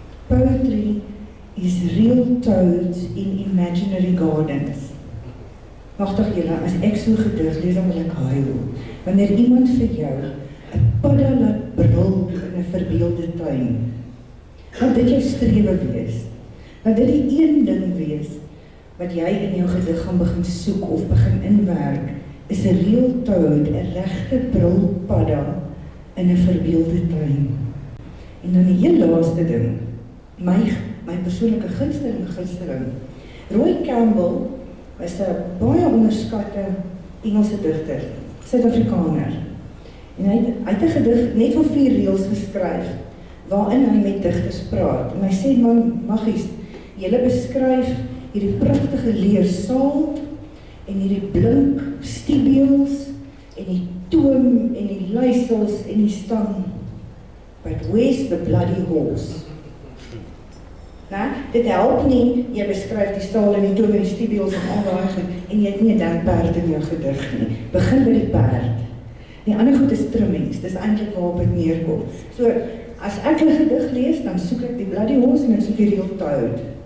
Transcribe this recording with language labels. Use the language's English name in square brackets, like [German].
[English] Poetry is real toads in imaginary gardens. [Afrikaans] Magtig julle, as ek so gedig lees, dan wil ek huil. Wanneer iemand vir jou 'n padda laat brul in 'n verbeelde tuin, laat dit jou strewe wees. Laat dit die een ding wees wat jy in jou gedig gaan begin soek of begin inwerk, is 'n [English] real toad, [Afrikaans] 'n regte brulpadda in 'n verbeelde tuin. En dan die heel laaste ding, my persoonlike gunsteling. Roy Campbell was 'n baie onderskatte Engelse digter, Suid-Afrikaner. En hy het 'n gedig net van 4 reëls geskryf, waarin hy met digters praat. En hy sê, man, Maggies, julle beskryf hierdie pragtige leersaal, en hierdie blink stiebeels, en die toom, en die luisels, en die stang. [English] But where's the bloody horse? [Afrikaans] Dit help nie, jy beskryf die staal en die toom en die stiebeels en al daai goed, en jy het nie 'n denkperd in jou gedig nie. Begin by die perd. Die ander goed is trimmings, dis eintlik waarop dit neerkom. So, as ek 'n gedig lees, dan soek ek die [English] bloody horse [Afrikaans] en ek soek die [English] real toad.